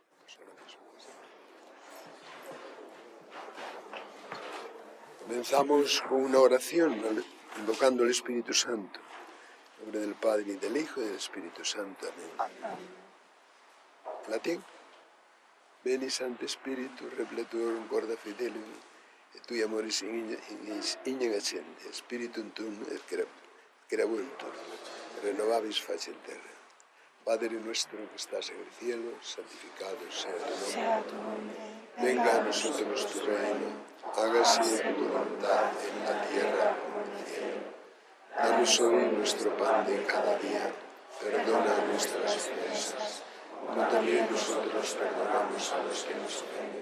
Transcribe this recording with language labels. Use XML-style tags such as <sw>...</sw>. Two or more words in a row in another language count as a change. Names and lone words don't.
<es>Comenzamos con una oración invocando al Espíritu Santo. En nombre del Padre, y del Hijo, y del Espíritu Santo. Amén. Latín.</es> <la>Veni Sancte Spiritus, repletur corda fidelium, et tui amoris ignem accende, Spiritum tuum et creabuntur, renovabis faciem terra.</la> <es>Padre nuestro que estás en el cielo, santificado sea tu nombre. Venga a nosotros tu reino, hágase tu voluntad en la tierra como en el cielo. Danos hoy nuestro pan de cada día, perdona nuestras ofensas, como también nosotros perdonamos a los que nos ofenden.</es>